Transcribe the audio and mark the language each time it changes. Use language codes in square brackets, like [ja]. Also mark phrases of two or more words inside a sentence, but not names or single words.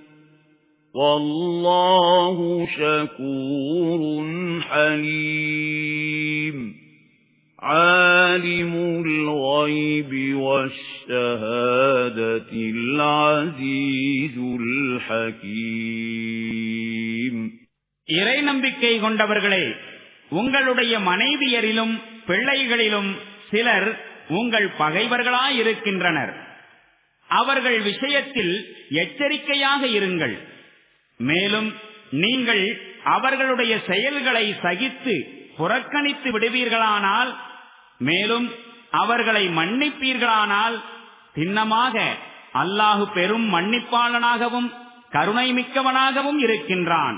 [ar] وَاللَّهُ شَكُورٌ حَلِيمٌ عَالِمُ الْغَيْبِ وَالشَّهَادَةِ الْعَزِيزُ الْحَكِيمُ [ta] இறை நம்பிக்கை கொண்டவர்களே, உங்களுடைய மனைவியரிலும் பிள்ளைகளிலும் சிலர் உங்கள் பகைவர்களாயிருக்கின்றனர். அவர்கள் விஷயத்தில் எச்சரிக்கையாக இருங்கள். மேலும் நீங்கள் அவர்களுடைய செயல்களை சகித்து புறக்கணித்து விடுவீர்களானால், மேலும் அவர்களை மன்னிப்பீர்களானால் திண்ணமாக அல்லாஹு பெரும் மன்னிப்பாளனாகவும் கருணை மிக்கவனாகவும் இருக்கின்றான்.